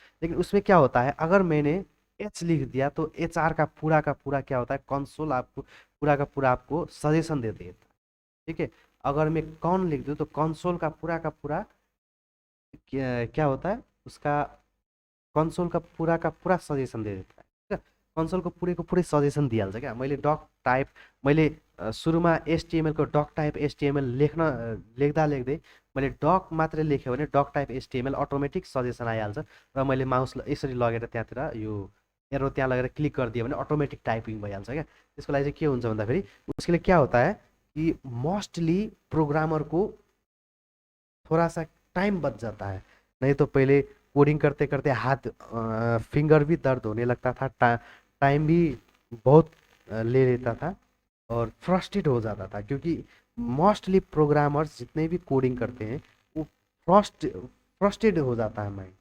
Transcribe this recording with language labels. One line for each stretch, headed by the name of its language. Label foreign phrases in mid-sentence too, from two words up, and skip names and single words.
Hindi: लेकिन उसमें क्या होता है, अगर मैंने लिख दिया तो HR का पूरा क्या होता है, कंसोल आपको पूरा का पूरा आपको सजेशन दे देता है, ठीक है। अगर मैं कौन लिख दूँ तो कंसोल का पूरा क्या होता है उसका, कंसोल का पूरा सजेसन दे देता है, ठीक है।
Nepali: कंसोल को पूरै सजेसन दिइहाल्छ क्या। मैले
English: doc type,
Nepali: मैले सुरुमा HTML को
English: doc type HTML
Nepali: लेख्दा लेख्दै मैले डक मात्रै लेख्यो भने
English: doc type HTML automatic suggestion
Nepali: आइहाल्छ। र मैले माउस यसरी लगेर त्यहाँतिर यो एरो त्यहाँ लगेर क्लिक गरिदियो भने
English: automatic typing
Nepali: भइहाल्छ क्या। त्यसको लागि चाहिँ के हुन्छ भन्दाखेरि
Hindi: उसके लिए क्या होता है कि
English: mostly programmer
Hindi: को थोड़ा सा टाइम बच जाता है। नहीं तो पहले कोडिंग करते करते हाथ फिंगर भी दर्द होने लगता था, टाइम भी बहुत ले लेता था, और फ्रस्ट्रेट हो जाता था, क्योंकि
English: mostly programmers
Hindi: जितने भी कोडिंग करते हैं वो फ्रस्ट्रेट हो जाता है माइंड।